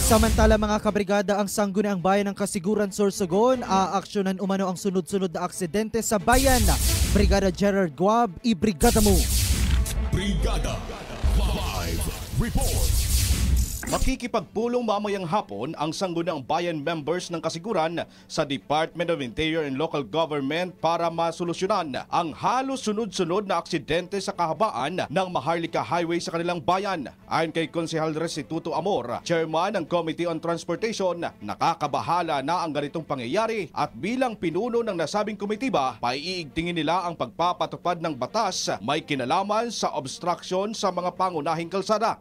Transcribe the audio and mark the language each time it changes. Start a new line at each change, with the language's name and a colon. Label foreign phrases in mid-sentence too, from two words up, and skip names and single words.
Filipino: Samantala mga kabrigada, ang sangguniang bayan ng Kasiguran, Sorsogon, aaksyonan umano ang sunod-sunod na aksidente sa bayan. Brigada Gerard Guab, ibrigada mo. Brigada Live Report. Makikipagpulong mamayang hapon ang Sangguniang Bayan members ng Kasiguran sa Department of Interior and Local Government para masolusyonan ang halos sunod-sunod na aksidente sa kahabaan ng Maharlika Highway sa kanilang bayan. Ayon kay Konsehal Restituto Amor, chairman ng Committee on Transportation, nakakabahala na ang ganitong pangyayari at bilang pinuno ng nasabing komitiba, paiigtingin nila ang pagpapatupad ng batas may kinalaman sa obstruction sa mga pangunahing kalsada.